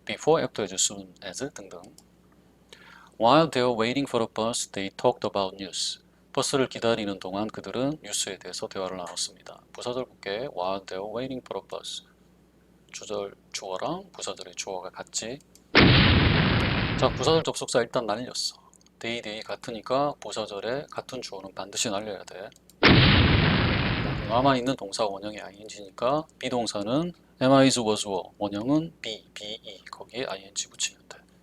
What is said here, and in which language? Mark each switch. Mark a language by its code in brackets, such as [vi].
[en] before, after, as soon as 등등. While they were waiting for the bus, they talked about news. [ko] 버스를 기다리는 동안 그들은 뉴스에 대해서 대화를 나눴습니다. 부사절 볼게. [en] While they were waiting for the bus. [ko] 주절 주어랑 부사절의 주어가 같지. 자, 부사절 접속사 일단 날렸어. 데이 같으니까 부사절에 같은 주어는 반드시 날려야 돼. 남아있는 동사 원형이 ing니까 비동사는 am, is, was, were. 원형은 be, 거기에 ing 붙이면 돼.